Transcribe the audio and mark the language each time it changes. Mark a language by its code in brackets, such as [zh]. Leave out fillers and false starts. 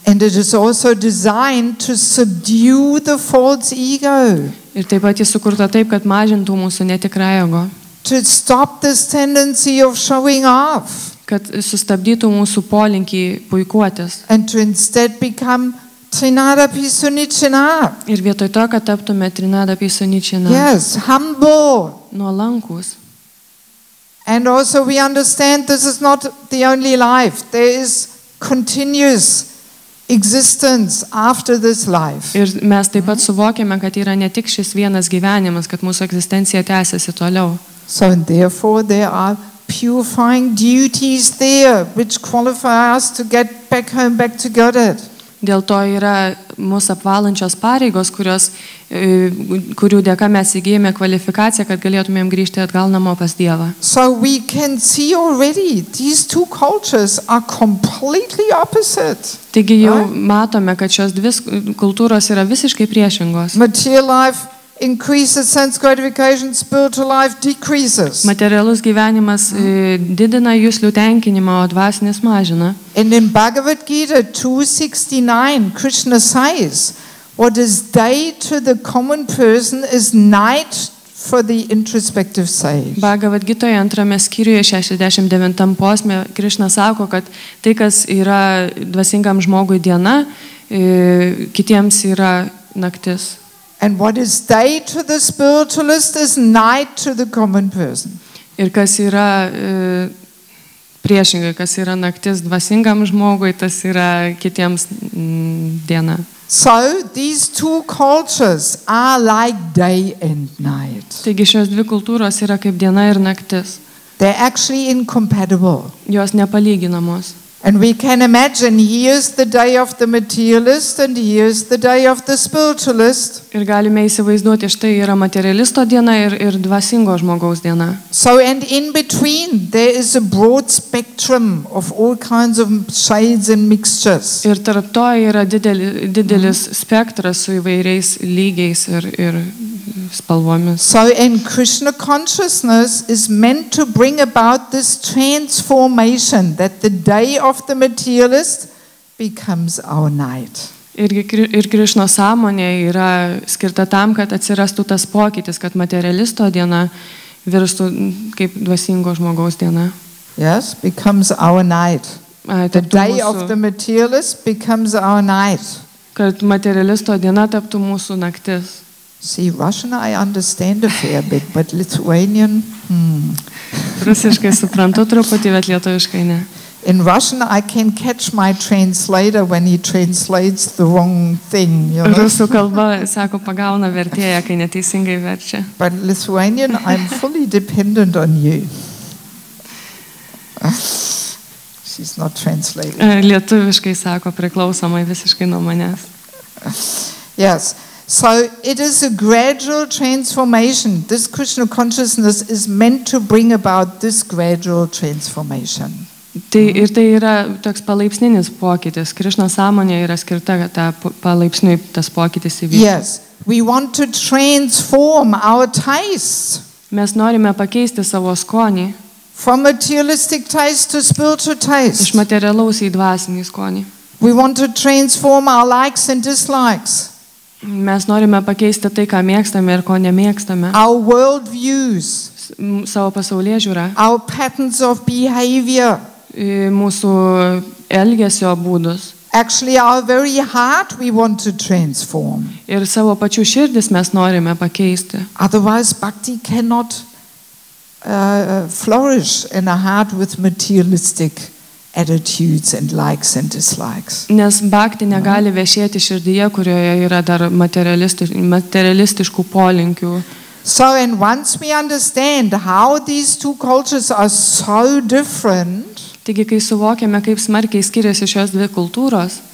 [en] And it is also designed to subdue the false ego. [lt] Ir taip pat jis sukurta taip, kad mažintų mūsų netikrą ego. [en] To stop this tendency of showing off. [lt] Kad sustabdytų mūsų polinkį puikuotis. [en] And to instead become trinadapi sunichina. [lt] Ir vietoj to, kad taptume trinadapi sunichina. [en] Yes, humble. [lt] Nuolankus. [en] And also we understand this is not the only life. There is continuous existence after this life. [lt] Ir mes taip pat suvokiame, kad yra ne tik šis vienas gyvenimas, kad mūsų egzistencija tęsiasi toliau. [en] So and therefore there are purifying duties there which qualify us to get back home, back to Godhead. [lt] Dėl to yra mūsų apvalančios pareigos, kurių dėka mes įgijame kvalifikaciją, kad galėtumėm grįžti atgal namo pas Dievą. [en] So we can see already these two cultures are completely opposite. [lt] Taigi jau matome, kad šios dvi kultūros yra visiškai priešingos. [en] Material life increases sense gratification, spiritual life decreases. [lt] Materialus gyvenimas didina juslių tenkinimą, o dvasinis mažina. [en] And in Bhagavad Gita 269, Krishna says, what is day to the common person is night for the introspective sage. [lt] Bhagavad Gitoje 2 skyriuje 69 posme Krishna sako, kad tai, kas yra dvasingam žmogui diena, kitiems yra naktis. [en] And what is day to the spiritualist is night to the common person. [lt] Ir kas yra Priešingai, kas yra naktis dvasingam žmogui, tas yra kitiems diena. [en] So these two cultures are like day and night. [lt] Taigi šios dvi kultūros yra kaip diena ir naktis. [en] They're actually incompatible. [lt] Jos nepalyginamos. [en] And we can imagine here's the day of the materialist and here's the day of the spiritualist. [lt] Ir galime įsivaizduoti, štai yra materialisto diena ir dvasingo žmogaus diena. [en] So and in between there is a broad spectrum of all kinds of shades and mixtures. [lt] Ir tarp to yra didelis spektras su įvairiais lygiais ir spalvomis. [en] So and Krishna consciousness is meant to bring about this transformation that the day of the materialist becomes our night. [lt] Ir Krišno sąmonė yra skirta tam, kad atsirastų tas pokytis, kad materialisto diena virstų kaip dvasingo žmogaus diena. [en] Yes, becomes our night. The day of the materialist becomes our night. [lt] Kad materialisto diena taptų mūsų naktis. [en] See, Russian I understand a fair bit, but Lithuanian, [lt] Rusiškai suprantu truputį, bet lietuviškai ne. [en] In Russian I can catch my translator when he translates the wrong thing. You know? [lt] Rusų kalba, sako, pagauna vertėją, kai neteisingai verčia. [en] But Lithuanian, I'm fully dependent on you. She's not translating. [lt] Lietuviškai sako, priklausomai visiškai nuo manęs. [en] Yes. So it is a gradual transformation. This Krishna consciousness is meant to bring about this gradual transformation. [lt] Tai yra toks palaipsninis pokytis. Krišno sąmonė yra skirta, kad palaipsniui tas pokytis įvyktų. [en] Yes, we want to transform our taste. [lt] Mes norime pakeisti savo skonį. [en] From materialistic taste to spiritual taste. [lt] Iš materialaus į dvasinį skonį. [en] We want to transform our likes and dislikes. [lt] Mes norime pakeisti tai, ką mėgstame ir ko nemėgstame. [en] Our world views. [lt] Savo pasaulėžiūrą. [en] Our patterns of behavior. [lt] Mūsų elgesio būdus. [en] Actually, our very heart we want to transform. [lt] Ir savo pačių širdis mes norime pakeisti. [en] Otherwise, bhakti cannot flourish in a heart with materialistic attitudes and likes and dislikes. [lt] Nes bhakti negali viešėti širdyje, kurioje yra dar materialistiškų polinkių. [en] So, and once we understand how these two cultures are so different, [lt] taigi, kai suvokiame, kaip smarkiai skiriasi šios dvi kultūros,